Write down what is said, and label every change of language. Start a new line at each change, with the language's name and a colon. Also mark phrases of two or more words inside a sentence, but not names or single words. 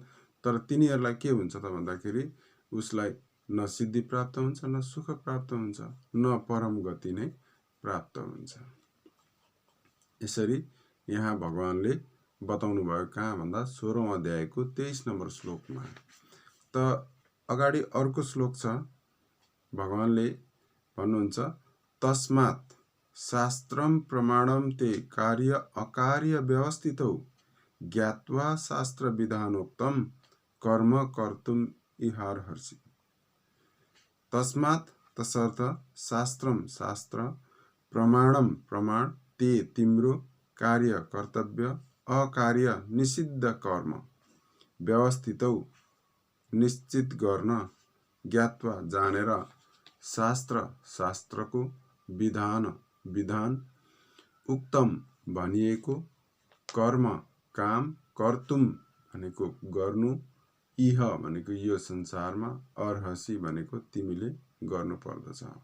Nepali: तर तिनीहरूलाई के हुन्छ त भन्दाखेरि उसलाई न सिद्धि प्राप्त हुन्छ, न सुख प्राप्त हुन्छ, न परम गति नै प्राप्त हुन्छ। यसरी यहाँ भगवानले बताउनु भयो कहाँ भन्दा 16औं अध्यायको 23 नम्बर श्लोकमा। त अगाडि अर्को श्लोक छ, भगवानले भन्नुहुन्छ
Sanskrit: तस्मात् शास्त्रम प्रमाणम ते कार्य अकार्य व्यवस्थितौ ज्ञात्वा शास्त्र विधानोक्तम कर्म कर्तुम इहार्हसि।
Nepali: तस्मात् तसर्थ शास्त्रम शास्त्र प्रमाणम प्रमाण ते तिम्रो कार्य कर्तव्य अकार्य निषिद्ध कर्म व्यवस्थितौ निश्चित गर्न ज्ञात्वा जानेर शास्त्र शास्त्रको विधान विधान उक्तम भनिएको कर्म काम कर्तुम भनेको गर्नु इह भनेको यो संसारमा अर्हसि भनेको तिमीले गर्नु पर्दछ।